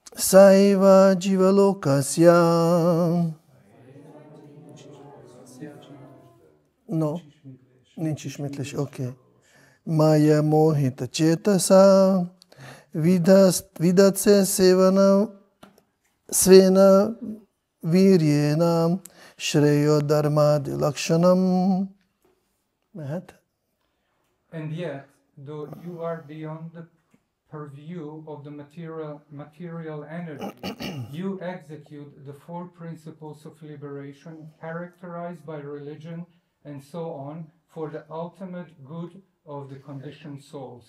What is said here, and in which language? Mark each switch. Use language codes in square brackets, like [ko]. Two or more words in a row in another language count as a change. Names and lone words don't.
[sa] सैव जीवलोकस्य. No, [hu] nincs ismétlés, oké. [sa] माया मोहित चेतसा, विदत्से सेवन, स्वेन विर्जेन, श्रेय धर्मादि लक्षणम्. [hu] Mehet? [en] And yet, though you are beyond the purview of the material energy, you execute the four principles of liberation characterized by religion and so on for the ultimate good of the conditioned souls.